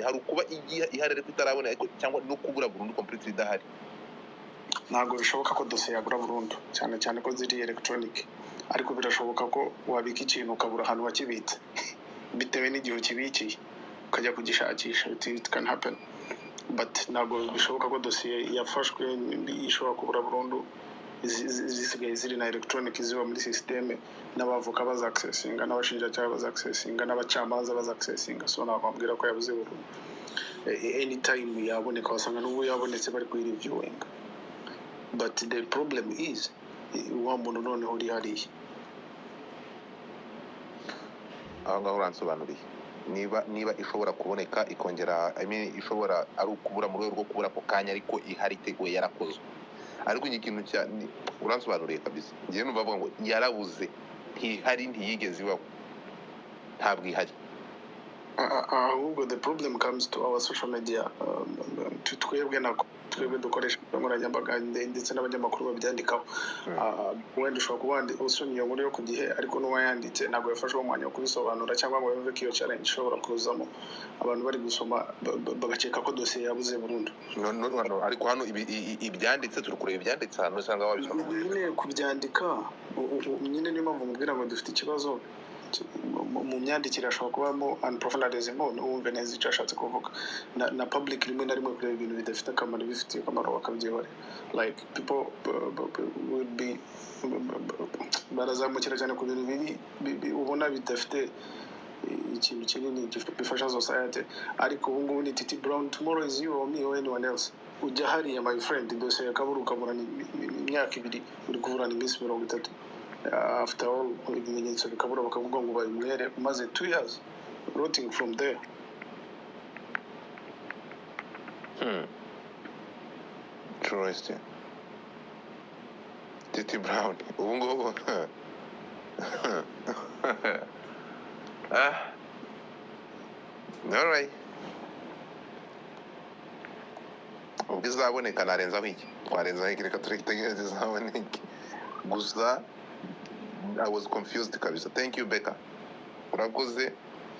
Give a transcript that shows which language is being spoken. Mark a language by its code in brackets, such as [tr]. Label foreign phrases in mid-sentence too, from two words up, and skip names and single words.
[rw] Hari ukuba ihari ariko itarabona cyangwa no kubura burundu completely idahari. Ntabwo bishoboka ko dosiye yabura burundu cyane cyane ko ziri electronic ariko birashoboka ko wabika ikintu ukabura ahantu wakibitse bitewe n'igihe ukibikiye ukajya kugishakisha. [en] It can happen [rw] but ntabwo bishoboka ko dosiye yafashwe ishobora kubura burundu. Zisigaye ziri na electronic ziba muri systeme n'abavoka baza accessinga n'abashinjacyaha baza accessinga n'abacamanza baza accessinga. So nababwira ko yabuze burundu anytime yaboneka wasanga n'ubu yabonetse bari kuri reviewing. [en] But the problem is [rw] wa muntu noneho uri hariya aho ngaho uransobanuriye niba ishobora kuboneka ikongera ishobora ari ukubura mu rwego rwo kubura ako kanya ariko ihari iteguye yarakozwe ariko ikintu cyane uransobanuriye kabisa. Ngiye numva bavuga ngo yarabuze ntihari ntiyigeze ibaho ntabwo ihari. [en] ahubwo the problem comes to our social media. [rw] Twebwe dukoresha nkoranyambaga ndetse n'abanyamakuru babyandikaho. Wenda ushobora kuba usomye iyo nkuru yo ku gihe ariko n'uwayanditse ntabwo yafashe umwanya wo kubisobanura cyangwa ngo yumve ko iyo challenge ishobora kuzamo abantu bari gusoma bagakeka ko dosiye yabuze burundu. Ariko hano ibyanditse turi kureba ibyanditse hano usanga wabisoma nyine kubyandika nyine niyo mpamvu mubwira ngo dufite ikibazo mu myandikire ashobora kubamo unprofessionalism wumve neza icyo ashatse kuvuga na public rimwe na rimwe kureba ibintu bidafite akamaro bifitiye akamaro bakabyihorera. [en] Like people would be [rw] barazamukira cyane ku bintu biri ubona bidafite ikintu kinini bifasha society ariko ubu ngubu ni Titi Brown, [en] tomorrow is you or me or anyone else. [rw] Ujya hariya [en] my friend [rw] dosiye yakabura ukaburana imyaka 2 uri kuburana iminsi 30. [en] After all [rw] ibimenyetso bikabura bakavuga ngo bayimwere umaze [en] 2 years rotting from there. Interesting. [rw] Titi Brown ubu ngubu [en] all right. [rw] ubwo izaboneka narenzaho iki twarenzaho iki reka turitegereze izaboneke gusa [en] I was confused [rw] kabisa. [en] Thank you Becca, [rw] urakoze.